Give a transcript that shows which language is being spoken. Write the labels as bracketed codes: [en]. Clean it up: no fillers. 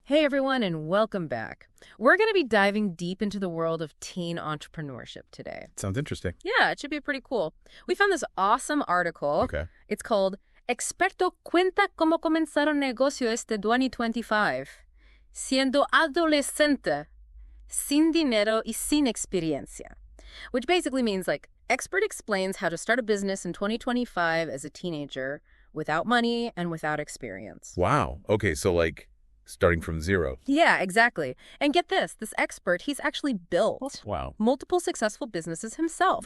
[en] Hey everyone, and welcome back. We're going to be diving deep into the world of teen entrepreneurship today. Sounds interesting. Yeah, it should be pretty cool. We found this awesome article. Okay. It's called [es] Experto cuenta cómo comenzar un negocio este 2025, siendo adolescente, sin dinero y sin experiencia. [en] Which basically means expert explains how to start a business in 2025 as a teenager without money and without experience. Wow. Okay, so starting from zero. Yeah, exactly. And get this expert, he's actually built Wow. multiple successful businesses himself.